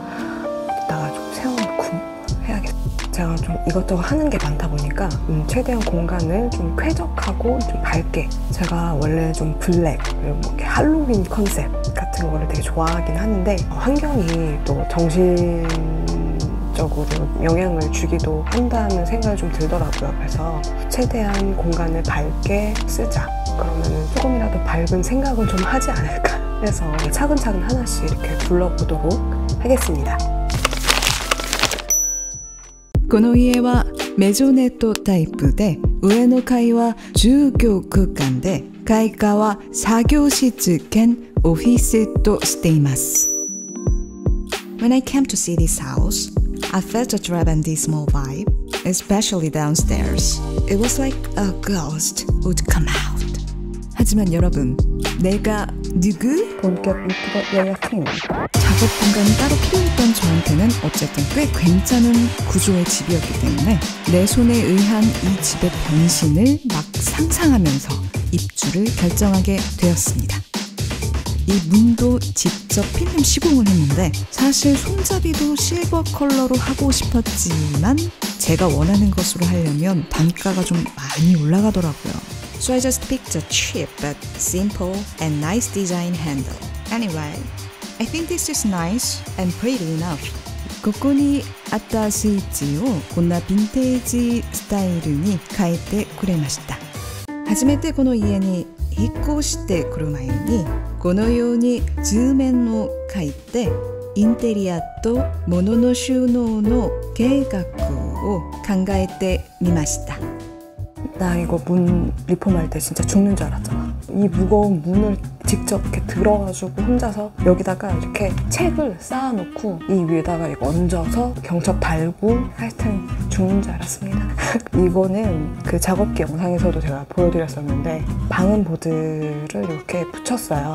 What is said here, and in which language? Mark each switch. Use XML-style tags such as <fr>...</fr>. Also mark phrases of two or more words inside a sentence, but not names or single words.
<ko>이따가 좀 세워놓고 해야겠어요. 제가 좀 이것저것 하는 게 많다 보니까 최대한 공간을 좀 쾌적하고 좀 밝게, 제가 원래 좀 블랙 그리고 뭐 이렇게 할로윈 컨셉 같은 거를 되게 좋아하긴 하는데 환경이 또 정신적으로 영향을 주기도 한다는 생각이 좀 들더라고요. 그래서 최대한 공간을 밝게 쓰자, 그러면 조금이라도 밝은 생각은 좀 하지 않을까 해서 차근차근 하나씩 이렇게 둘러보도록 하겠습니다.</ko> <ja>この家はメゾネットタイプで、上の階は住居空間で、階下は作業室兼オフィスとしています。</ja> <en>When I came to see this house, I felt a dread and dismal vibe, especially downstairs. It was like a ghost would come out.</en> <ko>하지만 여러분, 내가 누구? 본격 유튜버 야야팀. 작업 공간이 따로 필요했던 저한테는 어쨌든 꽤 괜찮은 구조의 집이었기 때문에 내 손에 의한 이 집의 변신을 막 상상하면서 입주를 결정하게 되었습니다. 이 문도 직접 필름 시공을 했는데 사실 손잡이도 실버 컬러로 하고 싶었지만 제가 원하는 것으로 하려면 단가가 좀 많이 올라가더라고요.</ko> <en>So I just picked a cheap but simple and nice design handle. Anyway, I think this is nice and pretty enough.</en> <ja>ここにあったスイッチをこんなヴィンテージスタイルに変えてくれました。初めてこの家に引っ越してくる前にこのように図面を描いてインテリアと物の収納の計画を考えてみました。</ja> <ko>나 이거 문 리폼할 때 진짜 죽는 줄 알았잖아. 이 무거운 문을 직접 이렇게 들어가지고 혼자서 여기다가 이렇게 책을 쌓아놓고 이 위에다가 이거 얹어서 경첩 달고 하여튼 죽는 줄 알았습니다. 이거는 그 작업기 영상에서도 제가 보여드렸었는데 방음보드를 이렇게 붙였어요.</ko>